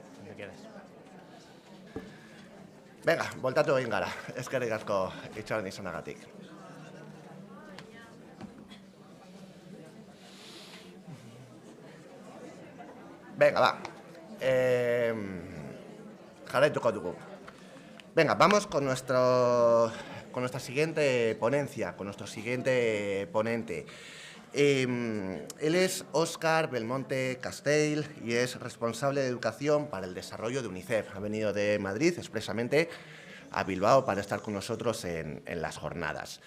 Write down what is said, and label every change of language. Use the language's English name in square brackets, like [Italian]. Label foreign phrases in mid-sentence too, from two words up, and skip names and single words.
[Spanish] que quieras. Venga, [Basque] voltatu egin gara. Eskerrik asko itxaron izanagatik. [Spanish] Venga, va. [Basque] Jarraituko dugu. [Spanish] Venga, vamos con nuestra siguiente ponencia, con nuestro siguiente ponente. Él es Óscar Belmonte Castell y es responsable de educación para el desarrollo de UNICEF. Ha venido de Madrid expresamente a Bilbao para estar con nosotros en las jornadas.